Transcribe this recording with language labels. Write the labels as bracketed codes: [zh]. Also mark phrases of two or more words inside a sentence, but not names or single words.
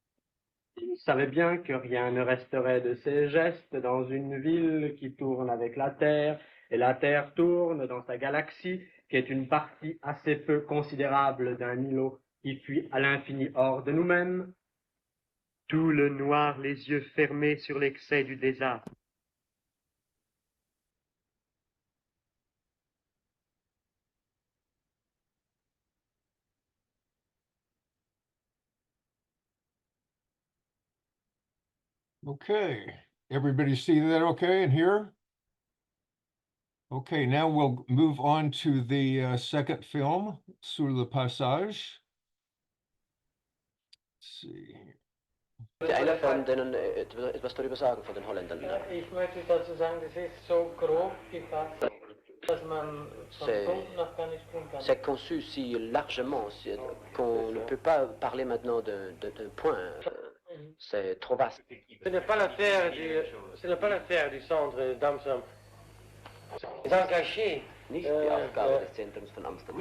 [fr] Il savait bien que rien ne resterait de ses gestes dans une ville qui tourne avec la Terre, et la Terre tourne dans sa galaxie, qui est une partie assez peu considérable d'un îlot qui fuit à l'infini hors de nous-mêmes. Tout le noir, les yeux fermés sur l'excès du désastre. [en] Okay, everybody see that okay in here? Okay, now we'll move on to the second film, Sur le Passage. Let's see. [de] Einer von denen etwas darüber sagen, von den Holländern. Ich möchte dazu sagen, das ist so grob gefasst, dass man von Punkten noch gar nicht springen kann. [fr] C'est conçu si largement qu'on ne peut pas parler maintenant d'un point. C'est trop vaste. Ce n'est pas l'affaire du centre d'Amsterdam. D'engager [de] Nicht die Aufgabe des Zentrums von Amsterdam.